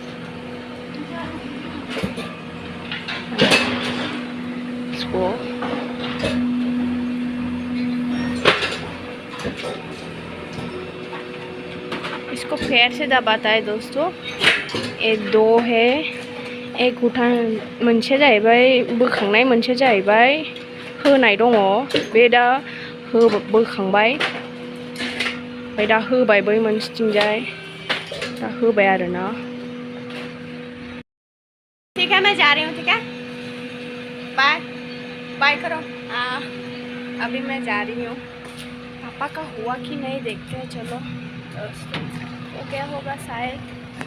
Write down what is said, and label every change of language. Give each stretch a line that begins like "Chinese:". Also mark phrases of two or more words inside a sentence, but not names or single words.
Hindi: इसको इसको पैर से दबाता है दोस्तों। एक दो है, एक उठान
Bodo: मोनसे जाहैबाय बोखांनाय, मोनसे जाहैबाय होनाय दङ। बे दा बोखांबाय, ओमफ्राय दा होबाय बै मोनसेथिंजाय, दा होबाय आरोना।
Hindi: ठीक है, मैं जा रही हूँ। ठीक है,
English: bye bye
Hindi: करो। अभी मैं जा रही हूँ। पापा का हुआ कि नहीं देखते हैं। चलो दोस्तों, वो क्या होगा शायद